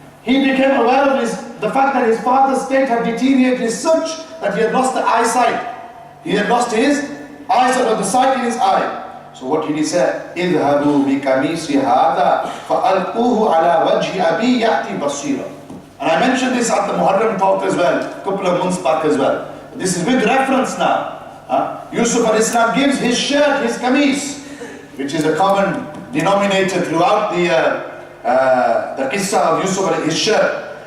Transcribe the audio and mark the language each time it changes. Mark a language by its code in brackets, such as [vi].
[en] He became aware of the fact that his father's state had deteriorated such that he had lost the eyesight. He had lost his eyesight, or the sight in his eye. So what did he say? [ar] اذهبوا بقميصي هذا فألقوه على وجه أبي يأتي بصيرا. [en] And I mentioned this at the Muharram talk as well, a couple of months back as well. This is with reference now. Yusuf al-Islam gives his shirt, his kameez, which is a common denominator throughout the qissa of Yusuf, his shirt.